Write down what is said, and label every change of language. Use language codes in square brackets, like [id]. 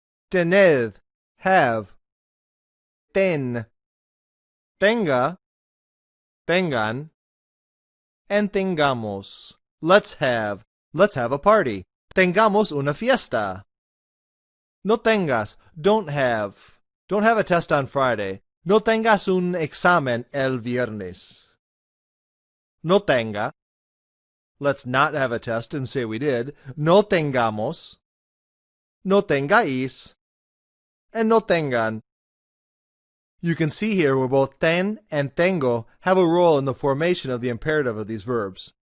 [es] Tened, [en] have. [es] Ten, tenga, tengan, and tengamos. [en] Let's have a party. [es] Tengamos una fiesta. No tengas, [en] don't have a test on Friday. [es] No tengas un examen el viernes. No tenga, [en] let's not have a test and say we did. [es] No tengamos, no tengáis, and no tengan. [en] You can see here where both ten and tengo have a role in the formation of the imperative of these verbs.